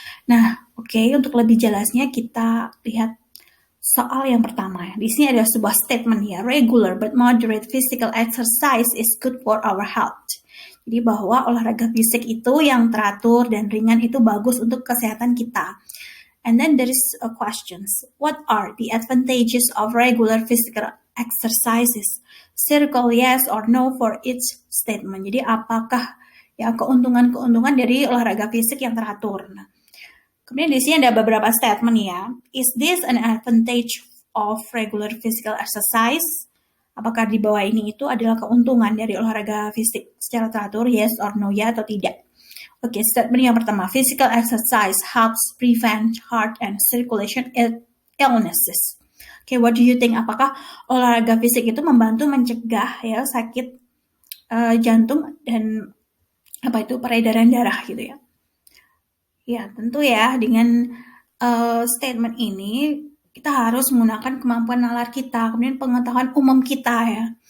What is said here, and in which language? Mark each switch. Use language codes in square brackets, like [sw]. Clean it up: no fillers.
[id] Nah, oke, untuk lebih jelasnya kita lihat soal yang pertama. Di sini ada sebuah statement ya, [en] regular but moderate physical exercise is good for our health. [id] Jadi bahwa olahraga fisik itu yang teratur dan ringan itu bagus untuk kesehatan kita. [en] And then there is a questions. What are the advantages of regular physical exercises? Circle yes or no for each statement. [id] Jadi apakah ya keuntungan-keuntungan dari olahraga fisik yang teratur? Nah, kemudian di sini ada beberapa statement ya. [en] Is this an advantage of regular physical exercise? [id] Apakah di bawah ini itu adalah keuntungan dari olahraga fisik secara teratur? [en] Yes or no, [id] ya atau tidak? Oke, statement yang pertama. [en] Physical exercise helps prevent heart and circulation illnesses. Oke, what do you think? [id] Apakah olahraga fisik itu membantu mencegah ya sakit jantung dan peredaran darah gitu ya? Ya, tentu ya, dengan statement ini kita harus menggunakan kemampuan nalar kita, kemudian pengetahuan umum kita ya.